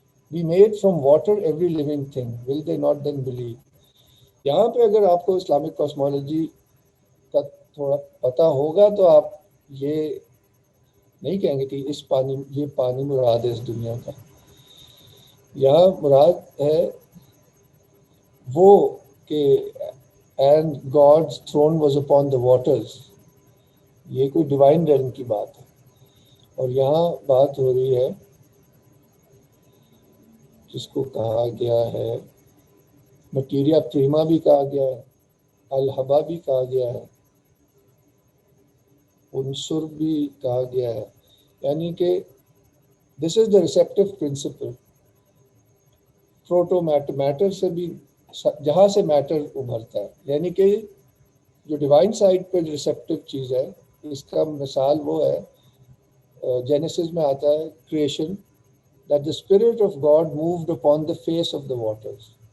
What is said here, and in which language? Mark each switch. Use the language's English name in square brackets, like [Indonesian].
[English] We made from water every living thing. Will they not then believe? [Urdu] یہاں پہ اگر آپ کو اسلامک کاسمولوجی کا تھوڑا پتہ ہوگا تو آپ یہ نہیں کہیں گے کہ یہ پانی مراد ہے اس دنیا کا. یہاں مراد ہے وہ کہ [English] and God's throne was upon the waters, [Urdu] یہ کوئی ڈیوائن ریلم کی بات ہے. اور یہاں بات ہو رہی ہے جس کو کہا گیا ہے مٹیریا پریما بھی کہا گیا ہے, الحبا بھی کہا گیا ہے, عنصر بھی کہا گیا ہے. یعنی کہ [English] This is the receptive principle. [Urdu] پروٹو میٹر سے بھی, جہاں سے میٹر ابھرتا ہے, یعنی کہ جو ڈیوائن سائڈ پہ ریسیپٹیو چیز ہے, اس کا مثال وہ ہے جینیسس میں آتا ہے creation, [English] that the spirit of God moved upon the face of the waters.